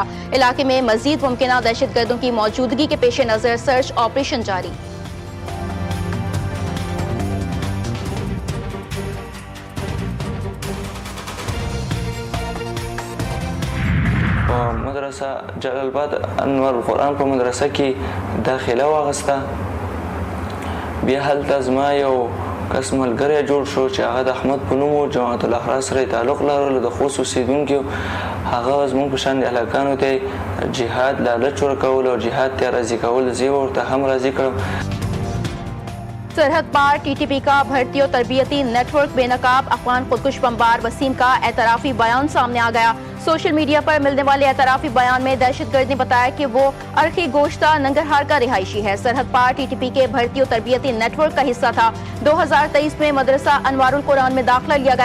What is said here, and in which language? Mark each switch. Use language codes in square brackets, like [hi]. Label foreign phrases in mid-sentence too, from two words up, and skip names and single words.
[ur] علاقے میں مزید ممکن دہشت گردوں کی موجودگی کے پیش نظر [en] search operation [ur] जारी। [ps] मदरसा जलालाबाद अनवर कुरान په مدرسه کې داخله واغسته. بیا هلته زما یو کس ملګری جوړ شو چې هغه د احمد په نوم و، جماعت الاحرار سره تعلق لرلو، د خوست اوسېدونکی. هغه زموږ په شان د هلکانو ته جهاد لالچ ورکول او جهاد ته راضي کول، زه ورته هم راضي کړم. [ur] سرحد پار TTP کا بھرتی اور تربیتی نیٹ ورک بے نقاب. افغان خودکش بمبار وسیم کا اعترافی بیان سامنے آ گیا. [en] social media [ur] پر ملنے والے اعترافی بیان میں دہشت گرد نے بتایا کہ وہ ارخی گوشتہ ننگرہار کا رہائشی ہے. سرحد پار TTP کے بھرتی اور تربیتی نیٹ ورک کا حصہ تھا۔ 2023 میں مدرسہ انوار القرآن میں داخلہ لیا گیا.